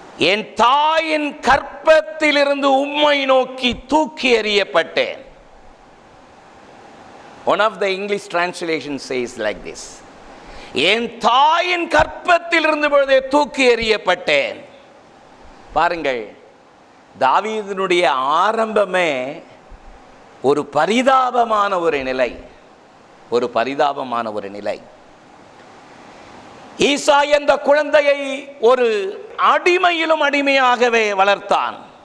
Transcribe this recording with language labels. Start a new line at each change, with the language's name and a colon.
Tamil: என் தாயின் கர்ப்பத்தில் இருந்து உம்மை நோக்கி தூக்கி எறியப்பட்டேன்.
English: One of the English translations says like this,
Tamil: என் தாயின் கர்ப்பத்தில் இருந்து பொழுதே தூக்கி எறியப்பட்டேன். பாருங்கள், தாவீதினுடைய ஆரம்பமே ஒரு பரிதாபமான ஒரு நிலை, ஒரு பரிதாபமான ஒரு நிலை. ஈசாய் அந்த குழந்தையை ஒரு அடிமையிலும் அடிமையாகவே வளர்த்தான்.